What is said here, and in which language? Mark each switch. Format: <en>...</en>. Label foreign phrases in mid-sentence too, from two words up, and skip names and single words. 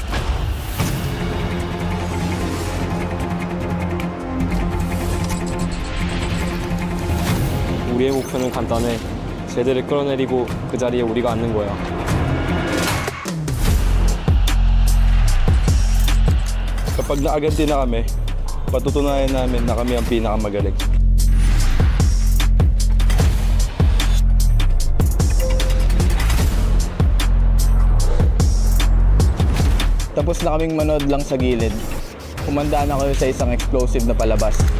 <ko>우리의 목표는 간단해. 쟤들을 끌어내리고 그 자리에 우리가 앉는 거야.</ko> <tl>Kapag naaganti na kami, patutunayan namin na kami ang pinakamagaling. Tapos na kaming manood lang sa gilid. Kumanda na kayo sa isang explosive na palabas.</tl>